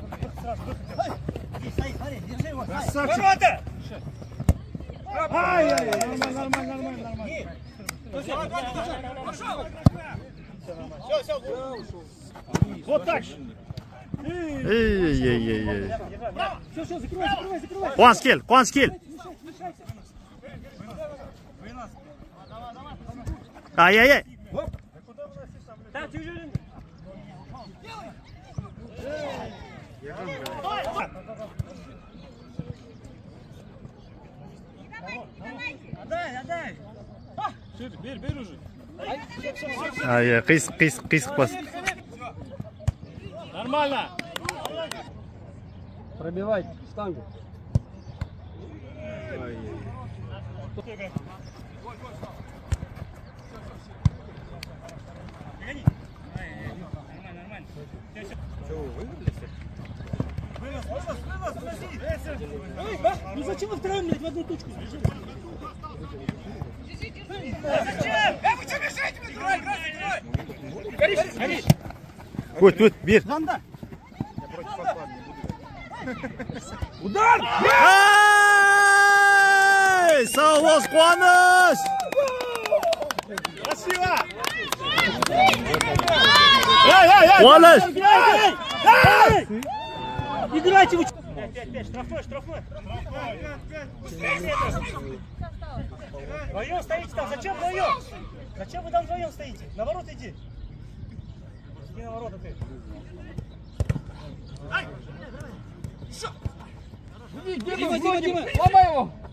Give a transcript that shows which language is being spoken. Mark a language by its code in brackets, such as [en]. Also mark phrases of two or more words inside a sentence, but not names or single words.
[ru] Ворота! Ай-яй-яй, нормально. Вот так же. Ей-ей-ей-ей. Все, закрывай. [kk] Қуаныш кел. [ru] Ай-яй-яй. Так, тяжелее. Отдай. Бери уже. [kk] Ай-яй, қисық бас. [ru] Нормально. Пробивайте штангу. Нормально. Ну зачем вы втроем, блядь, в одну точку? Зачем? Вы что мешаете? Играй! Горишь. [kk] Өт, бер. [ru] Удар! [kk] Ай! Сау бол, Қуаныш! [ru] Красиво! Қуаныш! Играйте вы! 5, штрафной. Вдвоем стоите там, зачем вдвоем? Зачем вы там вдвоем стоите? На ворота иди. Иди на ворота ты. Дима, ломай его!